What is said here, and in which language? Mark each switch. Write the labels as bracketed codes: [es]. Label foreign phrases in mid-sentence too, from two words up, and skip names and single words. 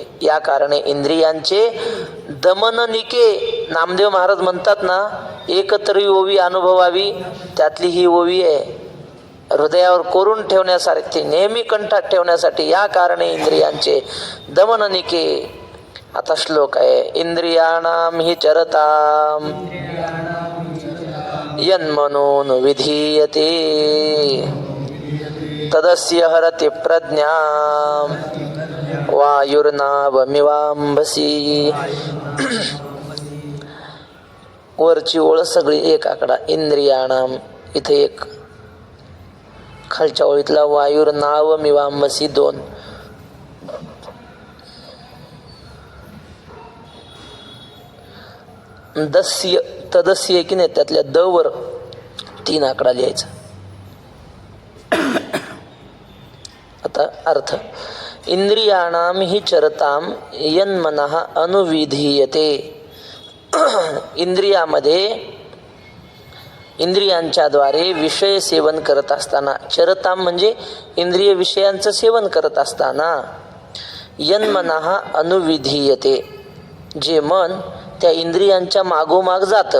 [mr] या कारणे इंद्रियांचे दमन निके. नामदेव महाराज म्हणतात ना, एकतरी ओवी अनुभवावी, त्यातली ही ओवी आहे. हृदयावर कोरून ठेवण्यासारखी, नेहमी कंठात ठेवण्यासाठी. या कारणे इंद्रियांचे दमन निके. आता श्लोक आहे, [sa] इंद्रियाणाम हि चरताम यन्मनोन विधीयते तदस्य हरति प्रज्ञाम वायुर्नावमिवांभसी. [mr] वरची ओळ सगळी एक आकडा, इंद्रियाणाम इथे एक, खालच्या ओळीतला वायुर्नावमिवांभसी 2. दस्य तदस्य की नाही, त्यातल्या द वर 3 आकडा लिहायचा. आता अर्थ, [sa] इंद्रियाणाम हि चरताम यन्मनः अनुविधीयते. [mr] इंद्रियांच्या द्वारे विषय सेवन करत असताना, चरताम म्हणजे इंद्रिय विषयांचं सेवन करत असताना, [sa] यन्मनः अनुविधीयते, [mr] जे मन त्या इंद्रियांच्या मागोमाग जातं.